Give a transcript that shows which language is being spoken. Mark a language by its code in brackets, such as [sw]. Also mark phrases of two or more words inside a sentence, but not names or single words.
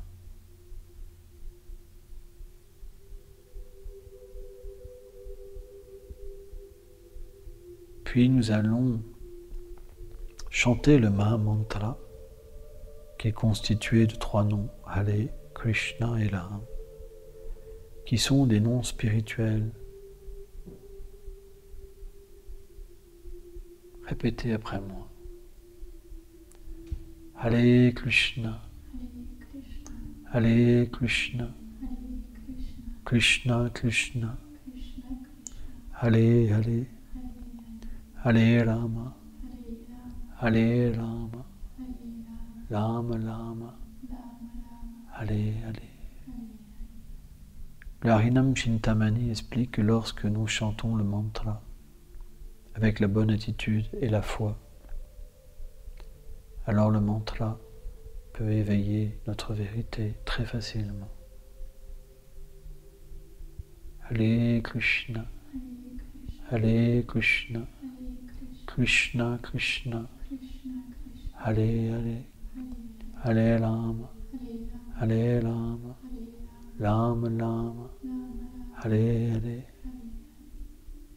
[fr] Puis nous allons chanter le Mahamantra, qui est constitué de 3 noms, Hare, Krishna et Ram, qui sont des noms spirituels. Répétez après moi. [sa] Hare Krishna, Hare Krishna, Krishna Krishna, Hare Hare, Hare Rama, Hare Rama, Rama Rama, Hare Hare. [fr] Le Harinam Chintamani explique que lorsque nous chantons le mantra avec la bonne attitude et la foi, alors le mantra peut éveiller notre vérité très facilement. [sa] Hare Krishna, Hare Krishna, Krishna Krishna, Hare Hare, Hare Rama, Hare Rama, Rama Rama, Hare Hare.